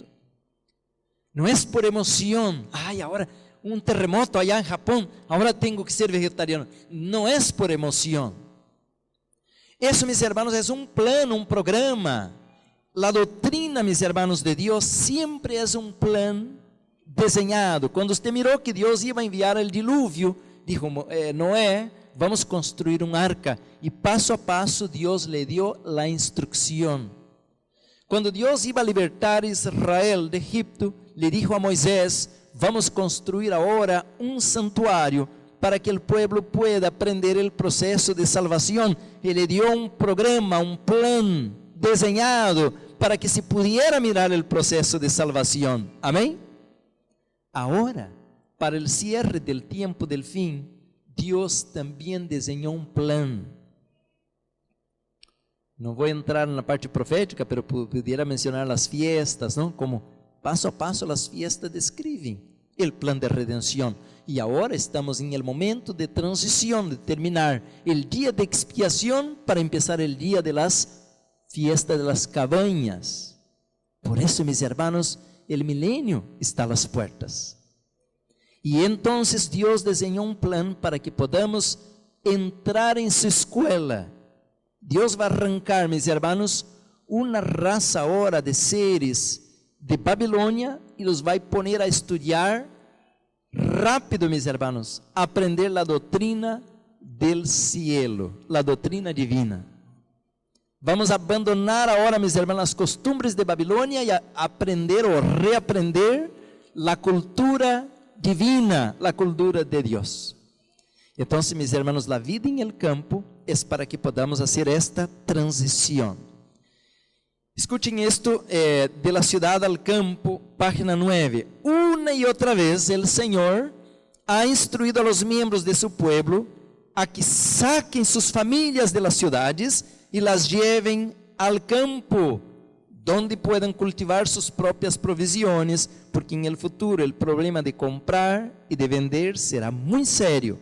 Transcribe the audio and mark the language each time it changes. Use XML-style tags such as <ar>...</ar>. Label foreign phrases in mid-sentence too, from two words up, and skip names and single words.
<es>No es por emoción, ahora un terremoto allá en Japón, ahora tengo que ser vegetariano. No es por emoción. Eso, mis hermanos, es un plano, un programa. La doctrina, mis hermanos, de Dios siempre es un plan desenhado.</es> <pt>Quando usted mirou que Deus ia enviar o dilúvio,</pt> <es>dijo Noé,</es> <pt>vamos construir uma arca, e passo a passo Deus lhe deu a instrução. Quando Deus ia libertar Israel de Egipto,</pt> <es>lhe dijo</es> <pt>a Moisés, vamos construir agora um santuário para que o povo</pt> <es>pueda aprender</es> <pt>o processo de salvação. Ele deu um programa, um plano desenhado para que se pudiera mirar o processo de salvação. Amém? Agora, para o</pt> <es>cierre del tiempo del fin,</es> <pt>Deus também desenhou um plano. Não vou entrar na parte profética,</pt> <es>pero pudiera mencionar as fiestas,</es> <pt>não? Como passo a passo as fiestas descrevem o plano de redenção. E agora estamos em</pt> <es>el momento</es> <pt>de transição, de terminar o dia de expiação para empezar o dia</pt> <es>de las fiestas de las cabañas.</es> <pt>Por isso,</pt> <es>mis hermanos, el milenio está a las puertas.</es> <pt>E então Deus desenhou um plano para que podamos entrar em sua escola. Deus vai arrancar,</pt> <es>mis hermanos,</es> <pt>uma raça agora de seres de Babilônia e los vai poner a estudar rápido,</pt> <es>mis hermanos,</es> <pt>aprender a doutrina</pt> <es>del cielo,</es> <pt>a doutrina divina. Vamos abandonar agora,</pt> <es>mis hermanos, as costumbres</es> <pt>de Babilônia e aprender ou reaprender a cultura divina, a cultura de Deus. Então,</pt> <es>mis hermanos,</es> <pt>a vida em</pt> <es>el campo</es> <pt>é para que podamos fazer esta transição.</pt> <es>Escuchen esto de la ciudad al campo, página 9. Una y otra vez el Señor ha instruido a los miembros de su pueblo a que saquen sus familias de las ciudades y las lleven al campo, donde puedan cultivar sus propias provisiones, porque en el futuro el problema de comprar y de vender será muy serio.</es>